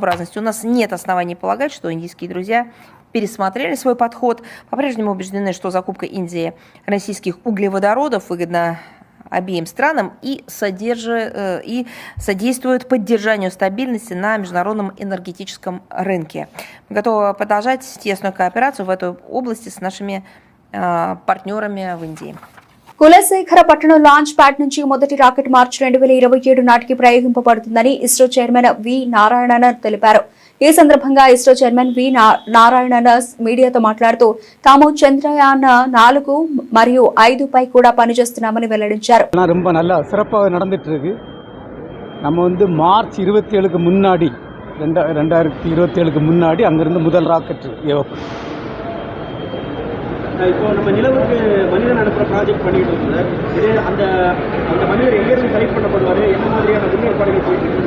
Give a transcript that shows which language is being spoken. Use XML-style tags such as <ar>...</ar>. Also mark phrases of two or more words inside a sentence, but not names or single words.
<ru>У нас нет оснований полагать, что индийские друзья пересмотрели свой подход, по-прежнему убеждены, что закупка Индии российских углеводородов выгодна обеим странам и содействует поддержанию стабильности на международном энергетическом рынке. Мы готовы продолжать тесную кооперацию в этой области с нашими партнерами в Индии.</ru> <te>కులశేఖర పట్టణం లాంచ్ ప్యాడ్ నుంచి మొదటి రాకెట్ మార్చి 2027 నాటికి ప్రయోగింపబడుతుందని ఇస్రో చైర్మన్ వి నారాయణన్ తెలిపారు. ఈ సందర్భంగా ఇస్రో చైర్మన్ వి నారాయణన్ మీడియాతో మాట్లాడుతూ తాము చంద్రయాన్ 4 మరియు 5 పై కూడా పనిచేస్తున్నామని వెల్లడించారు.</te> <ta>ரொம்ப நல்ல சிறப்பாக நடந்துட்டு இருக்கு. நம்ம மார்ச் 27க்கு முன்னாடி 2027க்கு முன்னாடி அங்கிருந்து முதல் ராக்கெட் ஏவப்படும். இப்போ நம்ம நிலவுக்கு மனிதன் அனுப்புற ப்ராஜெக்ட் பண்ணிட்டு இருக்கோம் சார். இதே அந்த மனிதர் எங்கேருந்து செலக்ட் பண்ணப்படுவார், என்ன மாதிரியான முன்னேற்பாடுகள் போயிட்டு இருக்கு?</ta>